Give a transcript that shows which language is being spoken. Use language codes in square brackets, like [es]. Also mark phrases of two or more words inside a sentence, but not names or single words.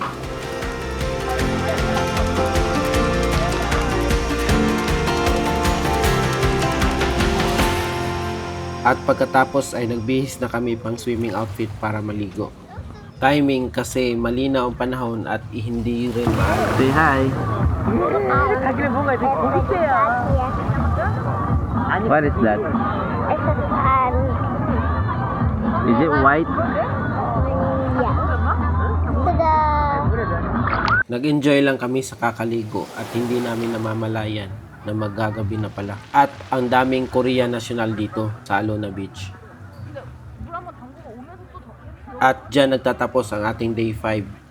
[tl] At pagkatapos ay nagbihis na kami pang swimming outfit para maligo. Timing kasi malinaw ang panahon at hindi rin maalam. [en] Say hi! [ko] 자기는 뭔가 되게 고깃대야. 아니, [en] What is that? It's a pan. Is it white? Yeah. Tada! [tl] Nag-enjoy lang kami sa kakaligo at hindi namin namamalayan na maggagabi na pala. At ang daming Korean national dito sa Alona Beach. At dyan nagtatapos ang ating day 5.